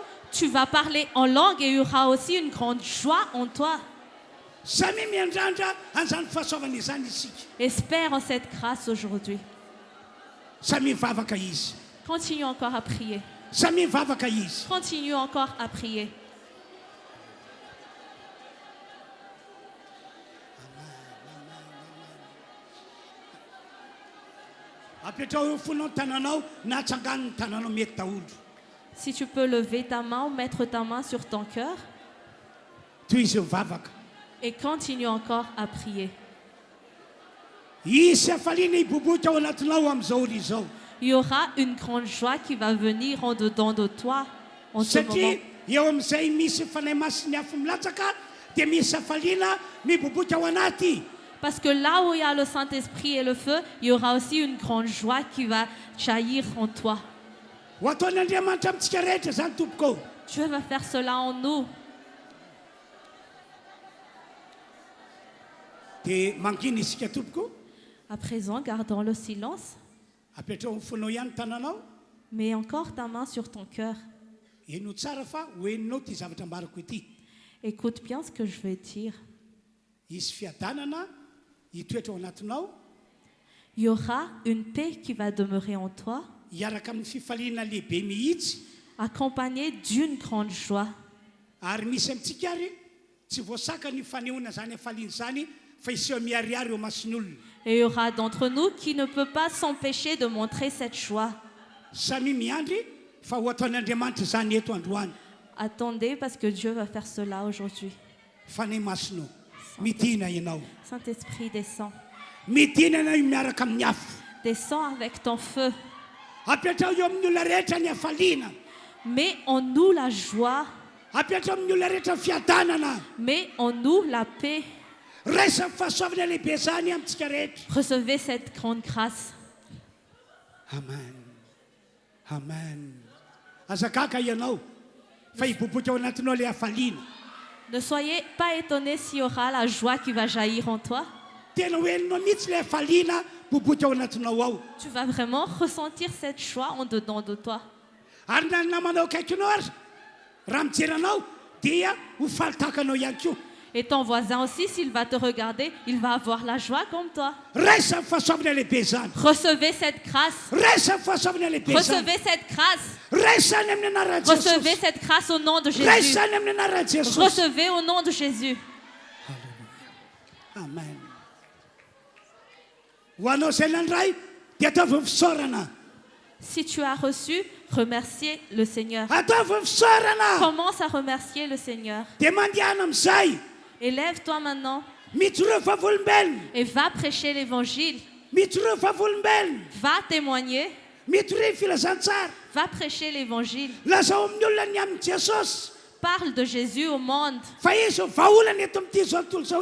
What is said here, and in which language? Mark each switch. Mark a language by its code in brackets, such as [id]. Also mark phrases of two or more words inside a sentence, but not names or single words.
[fr] Tu vas parler en langue et il y aura aussi une grande joie en toi. [mg] samy miandrandra an'izany fahasoavana izany isika [fr] Espère en cette grâce aujourd'hui. [mg] samy mivavaka izy [fr] Continue encore à prier. [mg] samy mivavaka izy [fr] Continue encore à prier. [mg] apetrao eo fonao ny tananao na atsangano ny tananao mety daholo [fr] Si tu peux lever ta main ou mettre ta main sur ton cœur [mg] toy izy mivavaka [fr] et continue encore à prier. [mg] hisy hafaliana hiboboka ao anatinao amin'izao ry izao [fr] Il y aura une grande joie qui va venir en dedans de toi en ce moment. [mg] satria eo amin'izay misy fanahy masiny afo milatsaka dia misy hafaliana miboboka ao anaty [fr] Parce que là où il y a le Saint-Esprit et le feu, il y aura aussi une grande joie qui va jaillir en toi. [mg] ho ataon'andriamanitra amintsika rehetra zany tompoko [fr] Dieu va faire cela en nous. [mg] dia mangina isika tompoko [fr] À présent, gardons le silence. [mg] apetrao ny fonao ihany tananao [fr] Mets encore ta main sur ton cœur. [mg] eno tsara fa hoeninao ty zavatra ambarako ity [fr] Écoute bien ce que je vais dire. [mg] hisy fiadanana hitoetra ao anatinao [fr] Il y aura une paix qui va demeurer en toi, [mg] hiaraka amin'ny fifaliana lehibe mihitsy [fr] accompagnée d'une grande joie. [mg] ary misy amintsika ary tsy voasaka ny fanehoana zany hafaliana zany fa iseho miariary eo masiny olona [fr] Et il y aura d'entre nous qui ne peut pas s'empêcher de montrer cette joie. [mg] samy miandry fa ho ataon'andriamanitra zany eto androany [fr] Attendez parce que Dieu va faire cela aujourd'hui. [mg] fanahy masinao midina ianao [fr] Saint-Esprit, descends. [mg] midina ianao miaraka amin'ny afo [fr] Descends avec ton feu. [mg] apetrao eo amin'ny olona rehetra ny hafaliana [fr] Mets en nous la joie. [mg] apetrao amin'ny olona rehetra ny fiadanana [fr] Mets en nous la paix. [mg] raisa fahasoavana lehibe zany amintsika rehetra [fr] Recevez cette grande grâce. [mg] amen amen azakaka ianao fa hiboboka ao anatinao le hafaliana [fr] Ne soyez pas étonnés s'il y aura la joie qui va jaillir en toi. [mg] tena hoeninao mihitsy le hafaliana boboka ao anatinao ao [fr] Tu vas vraiment ressentir cette joie en dedans de toi. [mg] ary na namanao akaikinao ary raha mijeranao dia ho falitakanao ihany koa [fr] Et ton voisin aussi, s'il va te regarder, il va avoir la joie comme toi. [mg] raisa fahasoavana lehibe zany [fr] Recevez cette grâce. [mg] raisa fahasoavana lehibe zany [fr] Recevez cette grâce. [mg] raisany amin'ny anaran'i [fr] Recevez [mg] jesosy [fr] cette grâce au nom de Jésus. [mg] raisany amin'ny anaran'i jesosy [fr] Recevez au nom de Jésus. [mg] amen ho anao zay nandray dia ataovy fisaorana [fr] Si tu as reçu, remerciez le Seigneur. [mg] ataovy fisaorana [fr] Commence à remercier le Seigneur. [mg] dia mandehana amin'izay [fr] Élève-toi maintenant [mg] mitoroa vavolombelona [fr] et va prêcher l'évangile. [mg] mitoroa vavolombelona [fr] Va témoigner. [mg] mitoroy filazantsara [fr] Va prêcher l'évangile. [mg] lazao amin'ny olona ny amin'i jesosy [fr] Parle de Jésus au monde. [mg] fa izy vaolana eto amin'ity zao tontolo zao